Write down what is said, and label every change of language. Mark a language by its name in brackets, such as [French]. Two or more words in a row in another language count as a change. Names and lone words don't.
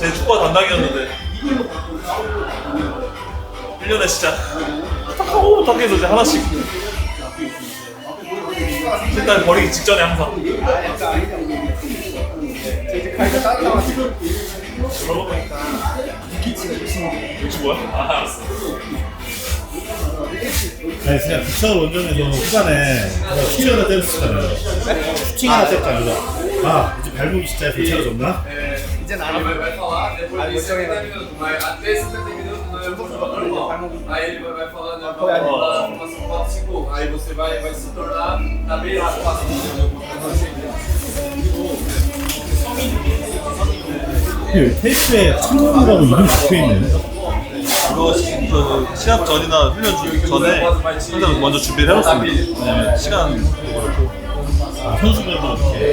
[Korean] 제 축구 담당이었는데 1년에 진짜 탁하고 탁해서 이제 하나씩 일단 버리기 직전에 항상 뭐야? 아 알았어. 아니 그냥 부천 원정에서 후반에 슈팅 하나 때렸었잖아요. 슈팅 하나 때렸잖아요. 아 이제 발목이 진짜 괜찮아졌나? 이제는 안 [Portuguese] Aí ele vai falando passo a passo, aí você vai se tornar na beira do passo. [Korean] 테이프에 청년이라고 이름 적혀있네. 그거 시합 전이나 훈련 전에 항상 먼저 준비를 해놓습니다. 왜냐면 시간도 그렇고 선수들도 이렇게.